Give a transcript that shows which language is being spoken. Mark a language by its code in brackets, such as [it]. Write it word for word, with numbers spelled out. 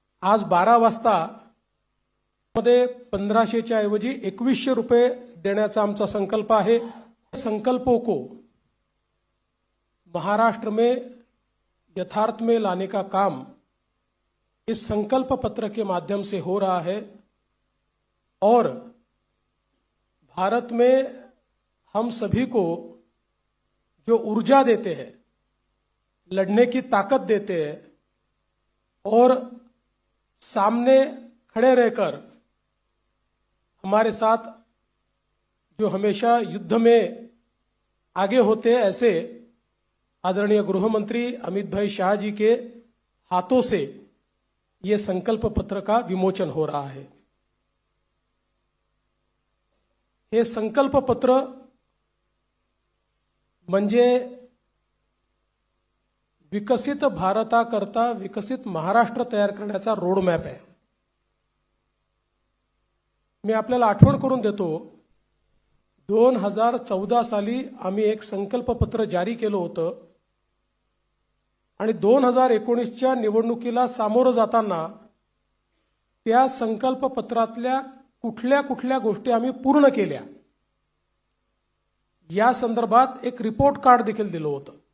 [mr] आज बारा वाजता मध्ये पंधराशेच्या ऐवजी एकवीसशे रुपये देण्याचा आमचा संकल्प आहे। [hi] संकल्पों को महाराष्ट्र में यथार्थ में लाने का काम इस संकल्प पत्र के माध्यम से हो रहा है और भारत में हम सभी को जो ऊर्जा देते हैं, लड़ने की ताकत देते हैं और सामने खड़े रहकर हमारे साथ जो हमेशा युद्ध में आगे होते हैं, ऐसे आदरणीय गृहमंत्री अमित भाई शाह जी के हाथों से ये संकल्प पत्र का विमोचन हो रहा है। [mr] हे संकल्प पत्र म्हणजे विकसित भारताकरता विकसित महाराष्ट्र तयार करण्याचा रोडमॅप आहे। मी आपल्याला आठवण करून देतो, दोन हजार चौदा साली आम्ही एक संकल्प पत्र जारी केलं होतं आणि दोन हजार एकोणीसच्या निवडणुकीला सामोरं जाताना त्या संकल्प पत्रातल्या कुठल्या कुठल्या गोष्टी आम्ही पूर्ण केल्या या संदर्भात एक रिपोर्ट कार्ड देखील दिलं होतं।